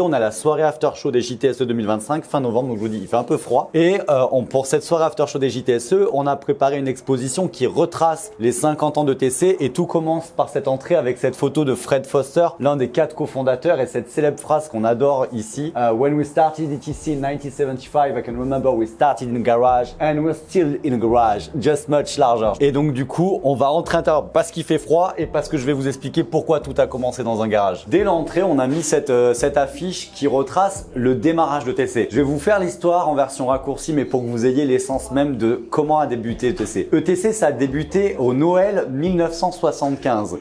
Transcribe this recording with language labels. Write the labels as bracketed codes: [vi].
[fr] On a la soirée After Show des JTSE 2025, fin novembre, donc je vous dis, il fait un peu froid. Et pour cette soirée After Show des JTSE, on a préparé une exposition qui retrace les 50 ans d'ETC et tout commence par cette entrée avec cette photo de Fred Foster, l'un des 4 cofondateurs, et cette célèbre phrase qu'on adore ici. [en] When we started ETC in 1975, I can remember we started in a garage and we're still in a garage, just much larger. [fr] Et donc du coup, on va rentrer à l'intérieur parce qu'il fait froid et parce que je vais vous expliquer pourquoi tout a commencé dans un garage. Dès l'entrée, on a mis cette affiche qui retrace le démarrage d'ETC. Je vais vous faire l'histoire en version raccourcie, mais pour que vous ayez l'essence même de comment a débuté ETC. ETC, ça a débuté au Noël 1975.